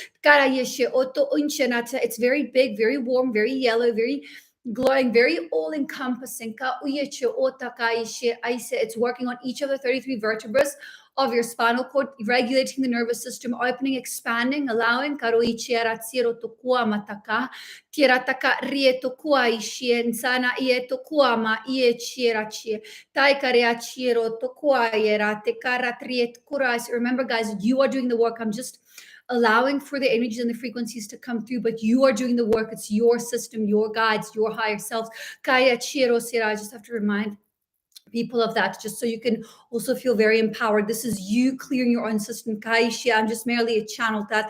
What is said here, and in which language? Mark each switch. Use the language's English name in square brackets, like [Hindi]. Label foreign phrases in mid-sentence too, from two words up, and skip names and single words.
[English] Kara Yeshe, Oto Unchenata. It's very big, very warm, very yellow, very glowing, very all-encompassing. It's working on each of the 33 vertebrae of your spinal cord, regulating the nervous system, opening, expanding, allowing. Tirataka rieto kua ishien sana ieto kuama ie chirachie. Taikarea chiro to kua era te karatriet kurais. Remember, guys, you are doing the work. I'm just allowing for the energies and the frequencies to come through, but you are doing the work. It's your system, your guides, your higher selves. Kaya chiro sira. I just have to remind people of that, just so you can also feel very empowered. This is you clearing your own system. Kaishia, I'm just merely a channel.